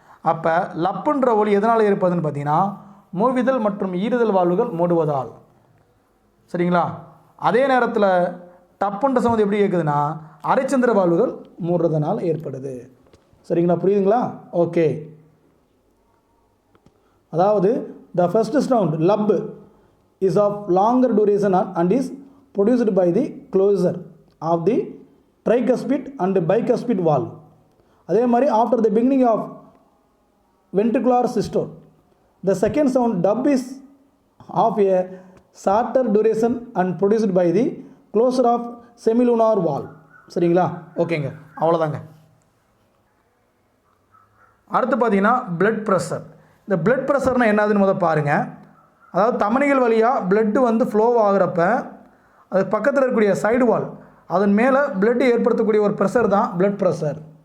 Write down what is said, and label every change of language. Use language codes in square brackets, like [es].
[ta] அப்போ லப்புன்ற ஒலி எதனால் ஏற்படுதுன்னு பார்த்தீங்கன்னா மூவிதழ் மற்றும் ஈறுதல் வால்வுகள் மூடுவதால். சரிங்களா? அதே நேரத்தில் டப்புன்ற சவுண்ட் எப்படி கேட்குதுன்னா அரைச்சந்திர வால்வுகள் மூடுறதுனால ஏற்படுது. சரிங்களா? புரியுதுங்களா? ஓகே. [en] அதாவது the first sound lub is of longer duration and is produced by the closure of the tricuspid and bicuspid valve. [ta] அதே மாதிரி [en] after the beginning of ventricular systole, the second sound dub is of a shorter duration and produced by the closure of semilunar valve. [ta] சரிங்களா? ஓகேங்க, அவ்வளோதாங்க. அடுத்து பார்த்தீங்கன்னா blood pressure. இந்த blood ப்ரெஷர்னால் என்னதுன்னு முதல் பாருங்கள். அதாவது தமனிகள் வழியாக பிளட்டு வந்து ஃப்ளோ ஆகிறப்ப அது பக்கத்தில் இருக்கக்கூடிய சைடு வால் அதன் மேலே பிளட் ஏற்படுத்தக்கூடிய ஒரு ப்ரெஷர் தான் பிளட் ப்ரெஷர்.